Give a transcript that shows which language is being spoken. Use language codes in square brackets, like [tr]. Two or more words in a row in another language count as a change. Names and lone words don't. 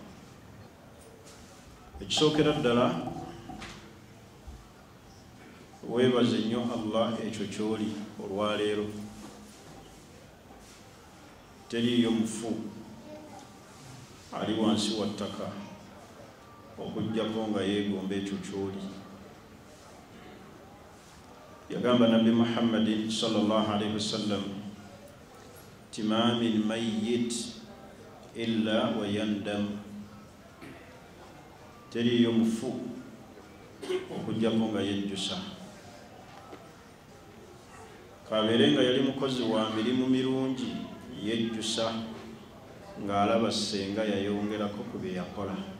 [lg] Ekisookera ddala weebaze nnyo Allah ekyo ky'oli olwaleero. Teriiyo mufu ali wansi wa ttaka okuggyako nga yeegomba ekyo ky'oli. Yagamba Nabbi Muhammadin [ar] صلى الله عليه وسلم [lg] ti [ar] ما من ميت إلا ويندم, [lg] teriiyo mufu okuggyako nga yejjusa. Kabeere nga yali mukozi wa mirimu mirungi, yejjusa ng'alaba senga yayongerako ku bye yakola.